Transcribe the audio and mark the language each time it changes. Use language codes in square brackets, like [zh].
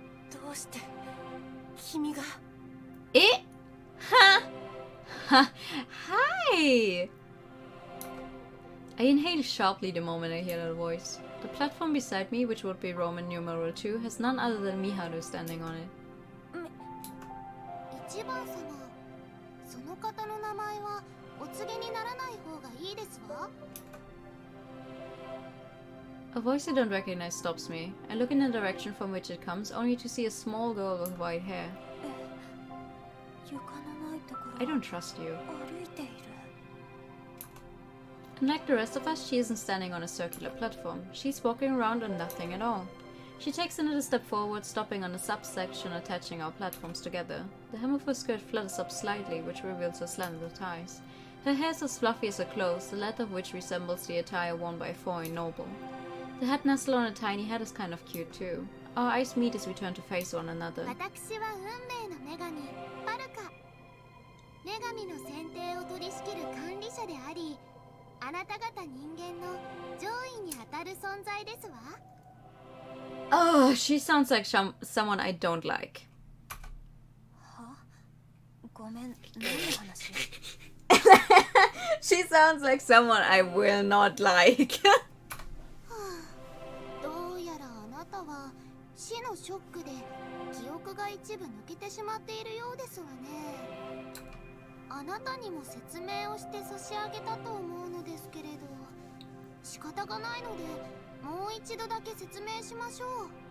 [ja] どうして君が？ Eh? Ha! Ha! Hi! [en] I inhale sharply the moment I hear that voice. The platform beside me, which would be Roman numeral 2, has none other than Miharu standing on it. [ja] 一番様、その方の名前はお告げにならない方がいいですわ。 [en] A voice I don't recognize stops me. I look in the direction from which it comes, only to see a small girl with white hair. [ja] 床のないところ [en] I don't trust you. [ja] 歩いている。 [en] Unlike the rest of us, she isn't standing on a circular platform. She's walking around on nothing at all. She takes another step forward, stopping on a subsection attaching our platforms together. The hem of her skirt flutters up slightly, which reveals her slender thighs. Her hair is as fluffy as her clothes, the latter of which resembles the attire worn by a foreign noble. The head nestle on a tiny head is kind of cute too. Our eyes meet as we turn to face one another. [ja] 私は運命の女神パルカ。女神の選定を取り仕切る管理者であり、あなた方人間の上位に当たる存在ですわ。 [en] Oh, she sounds like someone I don't like. [ja] は？ごめん、何の話？ [en] She sounds like someone I will not like. [ja] どうやらあなたは死のショックで記憶が一部抜けてしまっているようですわね。あなたにも説明をして差し上げたと思うのですけれど、仕方がないのでもう一度だけ説明しましょう。